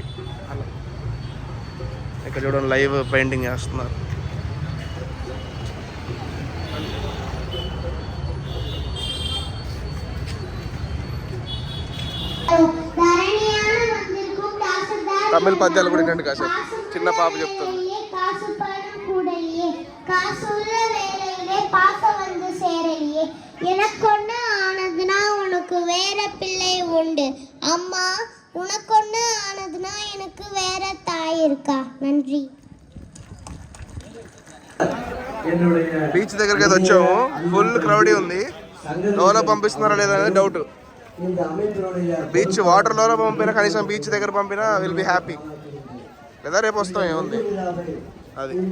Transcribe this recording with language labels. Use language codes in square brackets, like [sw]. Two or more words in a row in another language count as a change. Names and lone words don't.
[te] అలా ఇక్కడ చూడండి [en] live painting [te] చేస్తున్నారు. తమిళ పద్యాలు కూడా ఏంటంటే కాసేపు చిన్న పాప చెప్తుంది. [ta] எனக்கொன்னு ஆனதுனா உனக்கு வேற பிள்ளை உண்டு அம்மா, உனக்கொன்னு ஆனதுனா எனக்கு வேற தாய் இருக்கா. நன்றி. [te] బీచ్ దగ్గరికి అయితే వచ్చాము. [en] full crowdy [te] ఉంది. లోలో పంపిస్తున్నారా లేదా అనేది డౌట్. బీచ్ వాటర్లోనే పంపినా కనీసం బీచ్ దగ్గర పంపినా [en] will be happy. [te] లేదా రేపు వస్తాం ఏముంది. అది